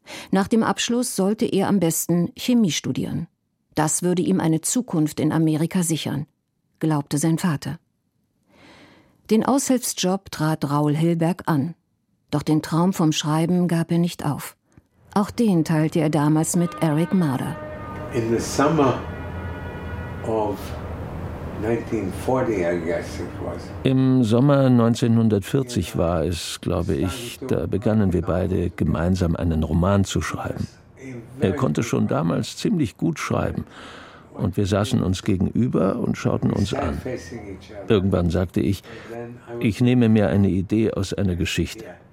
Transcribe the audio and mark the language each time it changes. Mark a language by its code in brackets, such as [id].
[de] Nach dem Abschluss sollte er am besten Chemie studieren. Das würde ihm eine Zukunft in Amerika sichern, glaubte sein Vater. Den Aushilfsjob trat Raul Hilberg an. Doch den Traum vom Schreiben gab er nicht auf. Auch den teilte er damals mit Eric Marder. [en] In the summer of 1940, I guess it was. [de] Im Sommer 1940 war es, glaube ich, da begannen wir beide, gemeinsam einen Roman zu schreiben. Er konnte schon damals ziemlich gut schreiben. Und wir saßen uns gegenüber und schauten uns an. Irgendwann sagte ich, ich nehme mir eine Idee aus einer Geschichte.